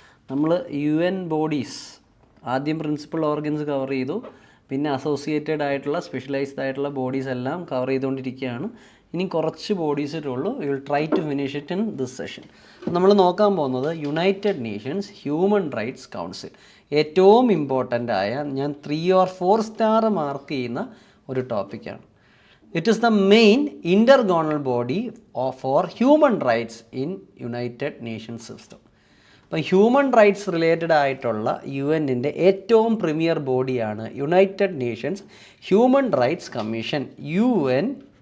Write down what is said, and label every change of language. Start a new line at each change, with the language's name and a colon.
Malayalam: നമ്മൾ UN bodies ആദ്യം principal organs cover ചെയ്തു, പിന്നെ അസോസിയേറ്റഡ് ആയിട്ടുള്ള സ്പെഷ്യലൈസ്ഡ് ആയിട്ടുള്ള ബോഡീസ് എല്ലാം കവർ ചെയ്തുകൊണ്ടിരിക്കുകയാണ്. ഇനി കുറച്ച് ബോഡീസിട്ടുള്ളൂ.
English: You will try to finish it in this session.
Malayalam: നമ്മൾ നോക്കാൻ പോകുന്നത് United Nations human rights council. ഏറ്റവും ഇമ്പോർട്ടൻ്റ് ആയ, ഞാൻ 3 or 4 സ്റ്റാർ മാർക്ക് ചെയ്യുന്ന ഒരു ടോപ്പിക്കാണ്.
English: It is the main intergovernmental body for human rights in United Nations system.
Malayalam: അപ്പോൾ ഹ്യൂമൻ റൈറ്റ്സ് റിലേറ്റഡ് ആയിട്ടുള്ള UN-ൻ്റെ ഏറ്റവും പ്രീമിയർ ബോഡിയാണ് United Nations human rights commission, UNHRC.